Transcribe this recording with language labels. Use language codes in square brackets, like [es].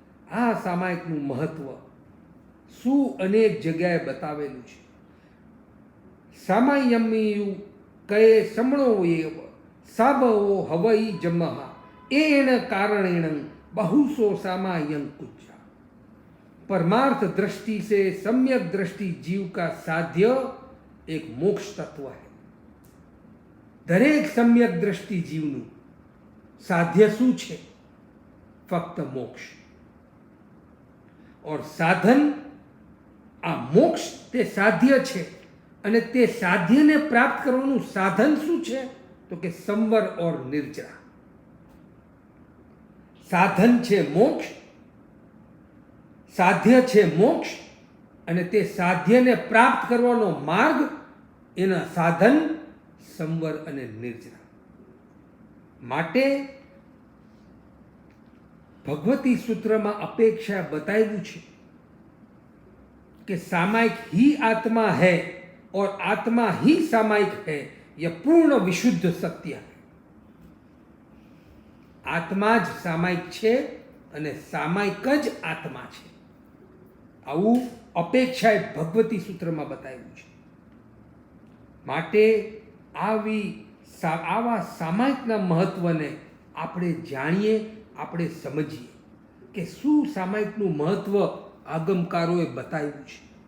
[gu] આ સામાયિકનું મહત્વ શું અનેક જગ્યાએ બતાવેલું છે. [pra] સામાયમ્યુ કહે સમણો એવ સાબવો હવઈ જમહા એણ કારણેણ बहुसो सामायं कुचा. [hi] परमार्थ दृष्टि से सम्यक दृष्टि जीव का साध्य एक मोक्ष तत्व है. [gu] दरेक सम्यक दृष्टि जीवનું साध्य શું છે? ફક્ત મોક્ષ. और साधन, આ મોક્ષ તે સાધ્ય છે અને તે સાધ્યને પ્રાપ્ત કરવાનું સાધન શું છે? તો કે સંવર और નિર્જરા. સાધન છે મોક્ષ, સાધ્ય છે મોક્ષ, અને તે સાધ્યને પ્રાપ્ત કરવાનો માર્ગ, એના સાધન સંવર અને નિર્જરા. માટે ભગવતી સૂત્રમાં અપેક્ષા બતાવ્યું છે કે [hi] सामायिक ही आत्मा है और आत्मा ही सामायिक है, यह पूर्ण विशुद्ध सत्य है. [gu] આત્મા જ સામાયિક છે અને સામાયિક જ આત્મા છે. આવું અપેક્ષાએ ભગવતી સૂત્રમાં બતાવ્યું છે. માટે આવા સામાયિકના મહત્વને આપણે જાણીએ, આપણે સમજીએ કે શું સામાયિકનું મહત્વ આગમકારોએ બતાવ્યું છે.